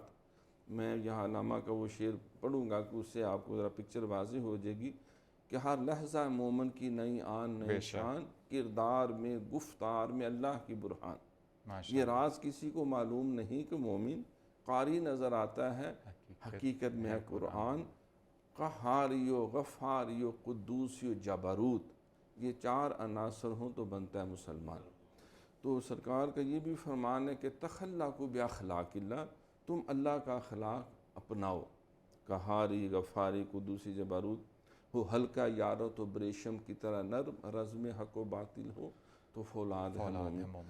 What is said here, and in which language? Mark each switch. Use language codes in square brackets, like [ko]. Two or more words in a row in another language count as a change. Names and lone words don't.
[ur] میں یہاں علامہ کا وہ شعر پڑھوں گا کہ اس سے آپ کو ذرا پکچر واضح ہو جائے گی کہ ہر لحظہ مومن کی نئی آن نئی شان، کردار میں گفتار میں اللہ کی برہان۔ یہ راز کسی کو معلوم نہیں کہ مومن قاری نظر آتا ہے، حقیقت میں ہے قرآن۔ قہاری و غفاری و قدوسی و جبروت، یہ چار عناصر ہوں تو بنتا ہے مسلمان۔ تو سرکار کا یہ بھی فرمان ہے کہ [ar] تخلقوا باخلاق اللہ، [ur] تم اللہ کا اخلاق اپناؤ۔ قہاری، غفاری، قدوسی، جبروت ہو ہلکا یارو تو بریشم کی طرح نرم، رزم حق و باطل ہو تو فولاد ہے مومن۔